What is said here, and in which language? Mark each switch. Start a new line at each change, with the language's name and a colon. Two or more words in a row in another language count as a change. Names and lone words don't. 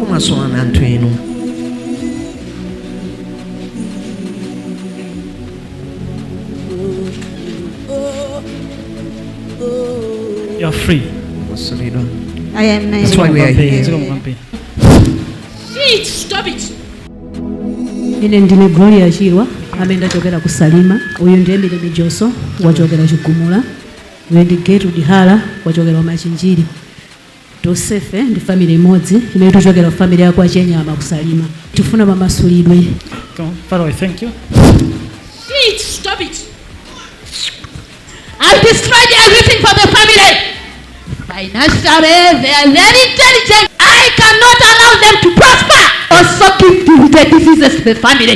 English: You are free. I am That's why we are here. Shit, stop it.
Nyanja: Ine ndine Gloria Chirwa amene ndachokera ku Salima. Uyu ndiye Mileme Joso wachokera Chigumula. Uyu ndi Gertrude Hala wachokera Machinjiri. Tosefe ndi family imodzi imene tuchokera family yako achenyama ku Salima. Tifuna mamasulidwe.
English: Father, I thank you. Shit, stop it. I destroyed everything for the family. Financially, they are very intelligent. I cannot allow them to prosper. Also give the diseases to the family.